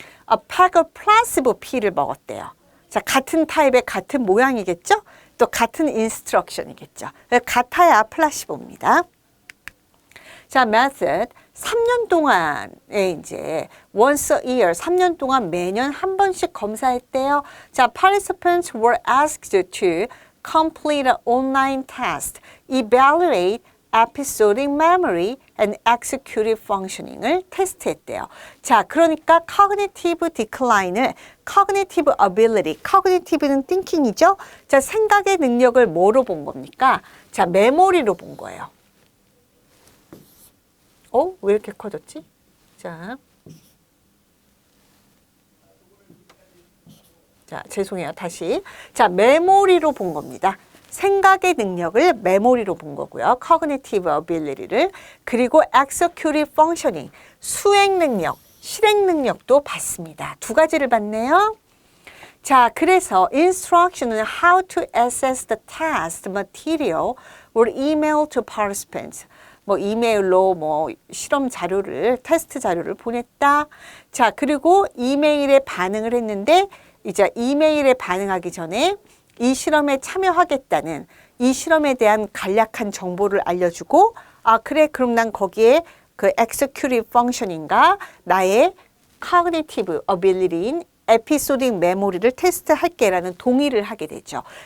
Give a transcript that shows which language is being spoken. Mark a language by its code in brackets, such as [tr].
[en] a pack of placebo P를 [ko] 먹었대요. 자, 같은 타입의 같은 모양이겠죠? 또 같은 인스트럭션이겠죠. 같아야 플라시보입니다. [en] 자, method. [ko] 3년 동안에 이제 [en] once a year, [ko] 3년 동안 매년 한 번씩 검사했대요. [en] 자, participants were asked to complete an online test, evaluate episodic memory and executive functioning을 [ko] 테스트했대요. 자, 그러니까 cognitive decline을 cognitive ability, cognitive는 thinking이죠. 자, 생각의 능력을 뭐로 본 겁니까? 자, 메모리로 본 거예요. 왜 이렇게 커졌지? 자, 죄송해요. 다시. 자, 메모리로 본 겁니다. 생각의 능력을 메모리로 본 거고요. cognitive ability를. 그리고 executive functioning, 수행 능력, 실행 능력도 봤습니다. 두 가지를 봤네요. [en] 자, [ko] 그래서 [en] instruction은 how to assess the test material were emailed to participants. [ko] 이메일로 실험 자료를, 테스트 자료를 보냈다. 자, 그리고 이메일에 반응을 했는데, 이제 이메일에 반응하기 전에 이 실험에 참여하겠다는 이 실험에 대한 간략한 정보를 알려주고, 그래, 그럼 난 거기에 그 executive functioning과 나의 cognitive ability인 에피소딩 메모리를 테스트할게라는 동의를 하게 되죠.